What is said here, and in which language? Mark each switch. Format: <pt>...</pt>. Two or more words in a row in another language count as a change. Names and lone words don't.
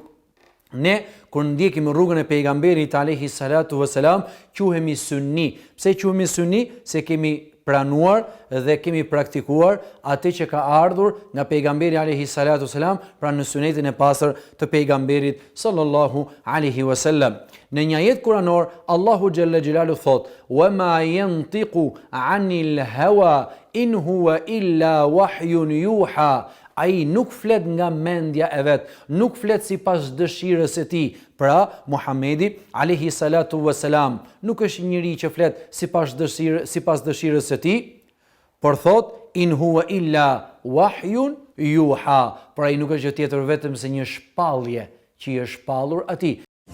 <sq>Ne, kur ndjekim rrugën e pejgamberit</sq> <ar>عليه الصلاة والسلام,</ar> <sq>quhemi sunni. Pse quhemi sunni? Se kemi pranuar dhe kemi praktikuar atë që ka ardhur nga pejgamberi</sq> <ar>عليه الصلاة والسلام,</ar> <sq>pra në sunetin e pastër të pejgamberit</sq> <ar>صلى الله عليه وسلم.</ar> <sq>Në një ajet kuranor, Allahu</sq> <ar>جل جلاله</ar> <sq>thot:</sq> <ar>"وما ينطق عن الهوى إن هو إلا وحي يوحى."</ar> <sq>Ai nuk flet nga mendja e vet, nuk flet sipas dëshirës së tij. Pra, Muhamedi</sq> <ar>عليه الصلاة والسلام</ar> <sq>nuk është njëri që flet sipas dëshirës së tij, por thot</sq> <ar>إن هو إلا وحي يوحى.</ar> <sq>Pra ai nuk është gjë tjetër vetëm se një shpallje që i është shpallur atij.</sq>